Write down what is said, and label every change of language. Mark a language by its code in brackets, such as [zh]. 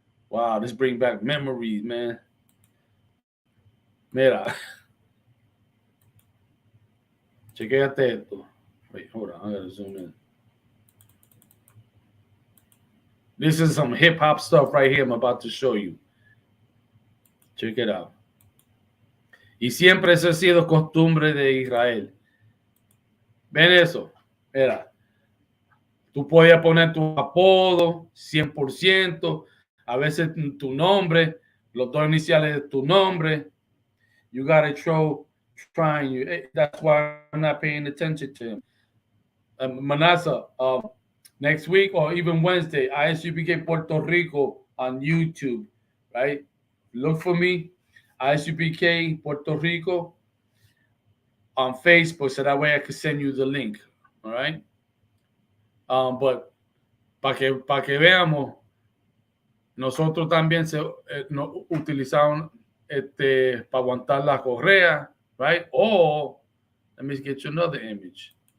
[en] Wow, this brings back memories, man. Mira. [es] Chequéate esto. [en] Wait, hold on. I gotta zoom in. This is some hip hop stuff right here I'm about to show you. Check it out. [es] Y siempre eso ha sido costumbre de Israel. ¿Ven eso? Mira. Tú podías poner tu apodo, 100%, a veces tu nombre, los dos iniciales de tu nombre. [en] You gotta trying you. That's why I'm not paying attention to him. Manasseh, next week or even Wednesday, Isupk Puerto Rico on YouTube, right? Look for me, Isupk Puerto Rico on Facebook, so that way I can send you the link, all right? [es] But para que veamos, nosotros también nos utilizamos para aguantar la correa, right? [en] Or, let me get you another image.